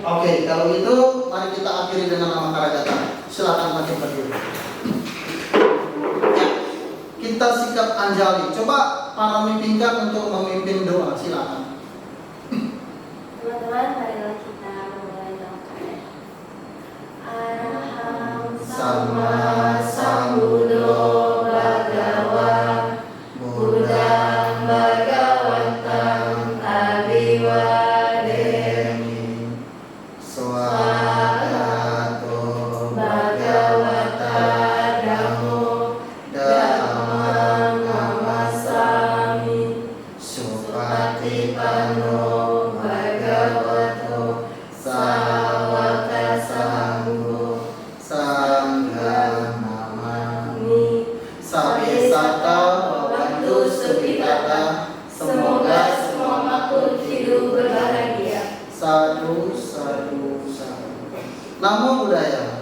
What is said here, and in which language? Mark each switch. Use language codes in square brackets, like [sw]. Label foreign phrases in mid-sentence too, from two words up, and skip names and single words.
[id] Oke, kalau itu mari kita akhiri dengan nama Karajata. Silakan maju berdiri. Ya, kita sikap anjali. Coba para memimpinkan untuk memimpin doa. Silakan. Teman-teman, marilah kita memulai doa. [pi] Araham Sama Sambuddho Bhagava Buddham Bhagavantam Abiwademi Swagato Bhagavata Dhammo Dhammam Namasami Supatipanno Bhagavato Sawaka Sangho Sangha Namami Sabi Sabisata Wabantu Subhitata. [id] Semoga semua makhluk hidup berbahagia. [pi] Sadu, sadu, sadu. Namo Buddhaya.